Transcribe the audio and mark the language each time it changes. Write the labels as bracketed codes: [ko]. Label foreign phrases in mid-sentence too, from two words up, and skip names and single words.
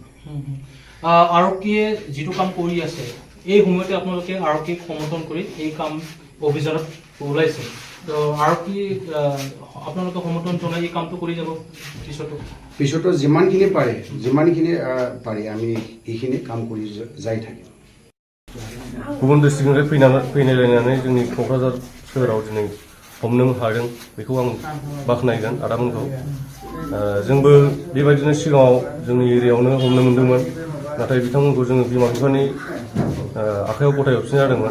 [as] আৰক্ষীয়ে যিটো কাম কৰি আছে এই সময়তে আপোনালোকে আৰক্ষীক সমৰ্থন কৰি এই কাম অভিযানত ওলাইছে। তো আৰক্ষী আপোনালোকে সমৰ্থন জনাই এই কামটো কৰি যাব পিছতো যিমানখিনি পাৰি আমি এইখিনি কাম কৰি যাই থাকিম। [brx] गुबुन डिस्ट्रिक्टनिफ्राय फैनानै जोंनि क'क्राझार सोहोराव दिनै हमनो हादों बेखौ आं बाख्नायगोन आदामोनखौ। जोंबो बेबायदिनो सिगाङाव जोंनि एरियायावनो हमनो मोन्दोंमोन, नाथाय बिथांमोनखौ जोङो बिमा बिफानि आखायाव गथाय हरफिननाय जादोंमोन।